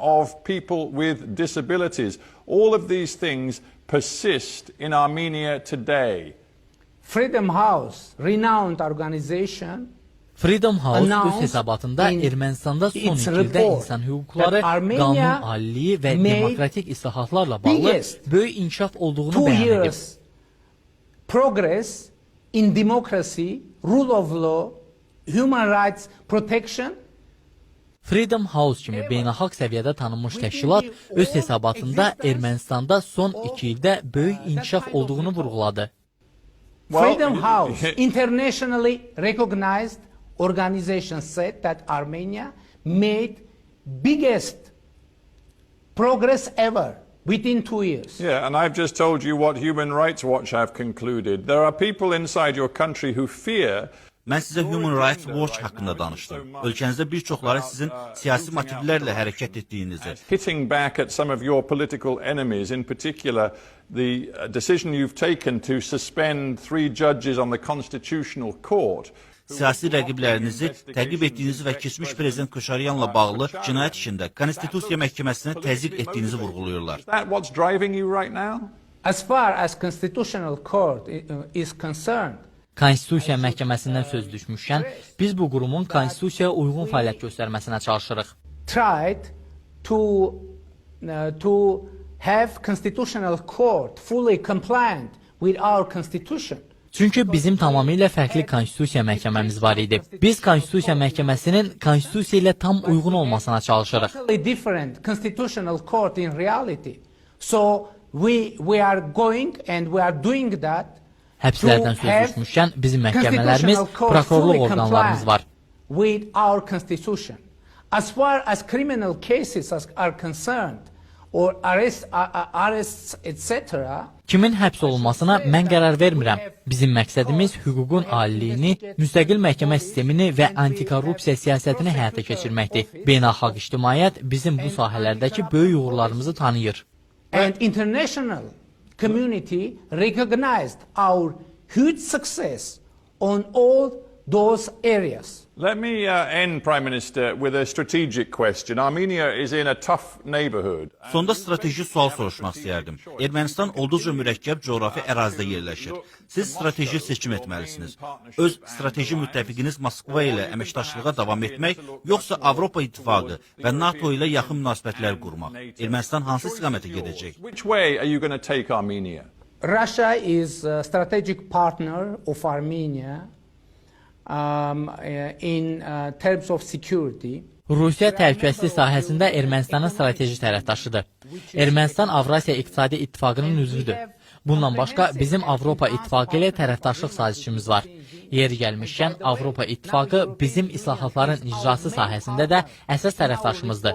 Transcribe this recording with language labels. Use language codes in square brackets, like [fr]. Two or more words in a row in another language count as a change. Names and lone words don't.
[en] All of these things persist in Armenia today. Freedom House, renowned organization, [az] Freedom House öz hesabatında Ermənistanda son 2 ildə insan hüquqları, qanun aliliyi və demokratik islahatlarla bağlı böyük inkişaf olduğunu bəyan edib. [en] Progress in democracy, rule of law, human rights protection. [az] Freedom House kimi beynəlxalq səviyyədə tanınmış təşkilat öz hesabatında Ermənistanda son 2 ildə böyük inkişaf olduğunu vurğuladı. [en] Freedom House, internationally recognized organization, said that Armenia made biggest progress ever within 2 years. Yeah, and I've just told you what Human Rights Watch have concluded. There are people inside your country who fear. [az] Mən sizə Human Rights Watch haqqında danışdım. Ölkənizdə bir çoxları sizin siyasi motivlərlə hərəkət etdiyinizi. [en] Hitting back at some of your political enemies, in particular the decision you've taken to suspend 3 judges on the Constitutional Court. [az] Siyasi rəqiblərinizi təqib etdiyinizi və keçmiş prezident Koşaryanla bağlı cinayət işində Konstitusiya məhkəməsinə təzyiq etdiyinizi vurğuluyurlar. [en] Is that what's driving you right now? As far as Constitutional Court is concerned, [az] Konstitusiya məhkəməsindən söz düşmüşkən, biz bu qurumun konstitusiyaya uyğun fəaliyyət göstərməsinə çalışırıq. [en] Tried to have Constitutional Court fully compliant with our constitution. [az] Çünki bizim tamamilə fərqli konstitusiya məhkəməmiz var idi. Biz konstitusiya məhkəməsinin konstitusiya ilə tam uyğun olmasına çalışırıq. [en] Different Constitutional Court in reality. So we are going and we are doing that. [az] Həbslərdən söz düşmüşkən, bizim məhkəmələrimiz, prokurorluq orqanlarımız var. [en] With our constitution. As far as criminal cases are concerned, or arrests, etc. [az] Kimin həbs olunmasına mən qərar vermirəm. Bizim məqsədimiz hüququn aliliyini, müstəqil məhkəmə sistemini və antikorrupsiya siyasətini həyata keçirməkdir. Beynəlxalq ictimaiyyət bizim bu sahələrdəki böyük uğurlarımızı tanıyır. [en] And international community recognized our huge success on all those areas. Let me end, Prime Minister, with a strategic question. Armenia is in a tough neighborhood. [az] Sonda strateji sual soruşmaq istəyərdim. Ermənistan olduqca mürəkkəb coğrafi ərazidə yerləşir. Siz strateji seçim etməlisiniz. Öz strateji müttəfiqiniz Moskva ilə əməkdaşlığa davam etmək, yoxsa Avropa İttifaqı və NATO ilə yaxın münasibətlər qurmaq? Ermənistan hansı istiqamətə gedəcək? Which way are you going to take Armenia? [en] Russia is a strategic partner of Armenia in terms of security. [az] Rusiya təhlükəsizlik sahəsində Ermənistanın strateji tərəfdaşıdır. Ermənistan Avrasiya İqtisadi İttifaqının üzvüdür. Bundan başqa bizim Avropa İttifaqı ilə tərəfdaşlıq sazişimiz var. Yeri gəlmişkən Avropa İttifaqı bizim islahatların icrası sahəsində də əsas tərəfdaşımızdır.